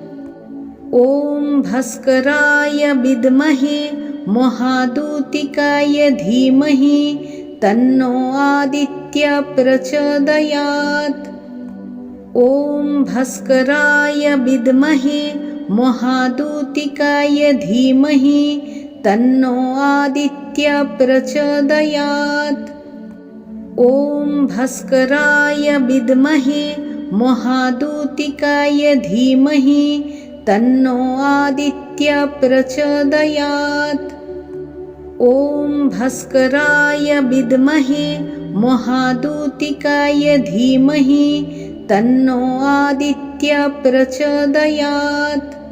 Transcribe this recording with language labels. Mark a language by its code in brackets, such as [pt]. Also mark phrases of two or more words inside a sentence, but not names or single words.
[sa] ওম ভাস্করায় বিদ্মহে মহাদূতিকায় ধীমহি তন্নো আদিত্য প্রচোদয়াৎ। ওম ভাস্করায় বিদ্মহে মহাদূতিকায় ধীমহি তন্নো আদিত্য প্রচোদয়াৎ। ॐ भास्कराय विद्महे महादूतिकाय धीमहि तन्नो आदित्यः प्रचोदयात्। ॐ भास्कराय विद्महे महादूतिकाय धीमहि तन्नो आदित्यः प्रचोदयात्।